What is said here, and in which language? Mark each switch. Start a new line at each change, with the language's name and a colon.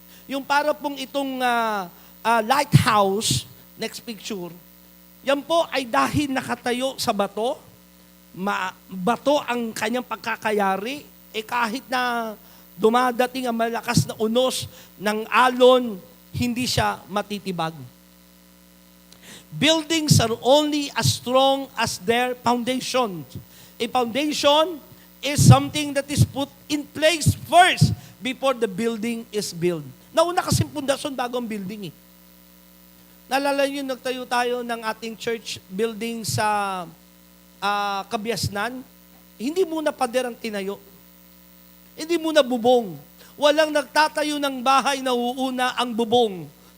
Filipino: Yung para pong itong lighthouse,
English: next picture,
Filipino: yan po ay dahil nakatayo sa bato, bato ang kanyang pagkakayari, kahit na dumadating ang malakas na unos ng alon, hindi siya matitibag.
English: Buildings are only as strong as their foundation. A foundation is something that is put in place first before the building is built.
Filipino: Nauna kasi pundasyon bago ang building. Naalala niyo, nagtayo tayo ng ating church building sa Kabiasnan. Hindi muna pader ang tinayo. Hindi muna bubong. Walang nagtatayo ng bahay na uuna ang bubong.